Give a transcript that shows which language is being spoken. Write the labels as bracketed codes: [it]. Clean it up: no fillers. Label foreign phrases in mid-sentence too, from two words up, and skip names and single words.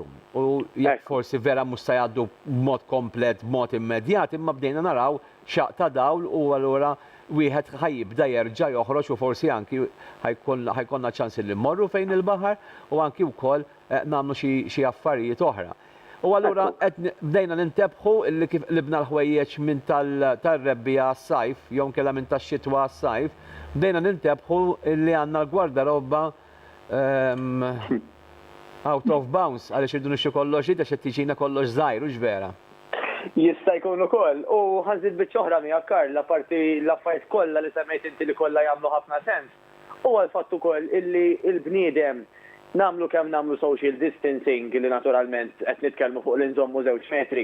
[mt] U jekk forsi vera mhux se jgħaddu b'mod komplet, b'mod immedjat, imma bdejna naraw xaq ta' dawl u allura wieħed ħajjibda jerġa' joħroġ u forsi anki ħajkonna ċans li mmorru fejn il-baħar u anki wkoll nagħmlu xi affarijiet oħra. U allura bdejna nintebħu li kif libna l-ħwejjeġ minn tal-rebbija għas-sajf, jew kellha minn tax-xitwa għas-sajf, bdejna nintebħu li għandna l-gwardarobba [en] out of bounds, [mt] għaliex irdu nixxu kollox id għax tiġina kollox żgħir u ġvera. Jista' jkun ukoll. U ħanżid biċ-oħra miegħek Karl, parti l-affarijiet kollha li semmejt inti li kollha jagħmlu ħafna sens. Huwa l-fatt ukoll illi l-bniedem namlu kemm namlu [en] social distancing [mt] li naturalment qed nitkellmu fuq l-inżommu 2 metri.